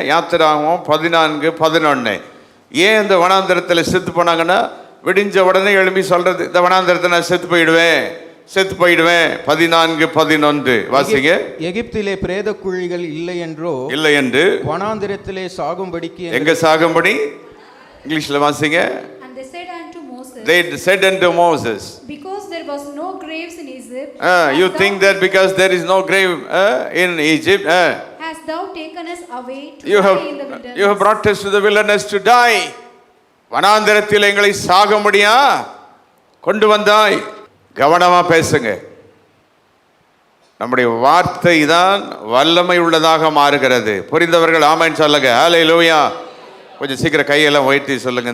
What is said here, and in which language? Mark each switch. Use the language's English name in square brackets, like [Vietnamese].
[Tamil] யாத்திராகமம் 14:11. ஏன் இந்த வனாந்தரத்தில் செத்து போனாங்கன்னா, விடிஞ்ச உடனே எழுப்பி சொல்றது, இந்த வனாந்தரத்தை நான் செத்து போயிடுவேன் 14:11 வாசிங்க. எகிப்திலே பிரேத குழிகள் இல்லை என்றோ, இல்லை என்று வனாந்தரத்திலே சாகும்படிக்கு. எங்க சாகும்படி? இங்கிலீஷ்ல வாசிங்க. [English] They said unto Moses, because there was no graves in Egypt. You think that because there is no grave in Egypt, hast thou taken us away to die in the wilderness? You have brought us to the wilderness to die. [Tamil] வனாந்தரத்தில் எங்களை சாகும்படியா கொண்டு வந்தாய். கவனமா பேசுங்க. நம்முடைய வார்த்தை தான் வல்லமை உள்ளதாக மாறுகிறது. புரிந்தவர்கள் ஆமென் சொல்லுங்க. ஹல்லேலூயா. கொஞ்சம் சீக்கிரம் கையெல்லாம் உயர்த்தி சொல்லுங்க.